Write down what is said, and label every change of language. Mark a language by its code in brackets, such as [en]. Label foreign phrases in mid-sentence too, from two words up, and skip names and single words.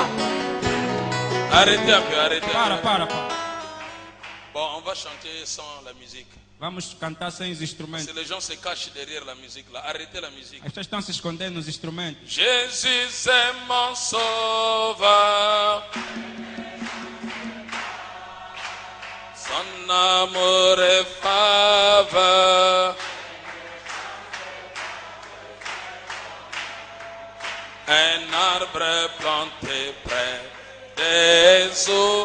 [fr] Arrêtez un peu, arrêtez. [pt] Para. [fr] Bon, on va chanter sans la musique. [pt] Vamos cantar sem os [fr] Si [pt] instrumentos. [fr] les gens se cachent derrière la musique, là, arrêtez la musique. [pt] As pessoas estão se escondendo nos instrumentos. [fr] Jésus est mon sauveur. Son amour est faveur. Un arbre planté près des eaux.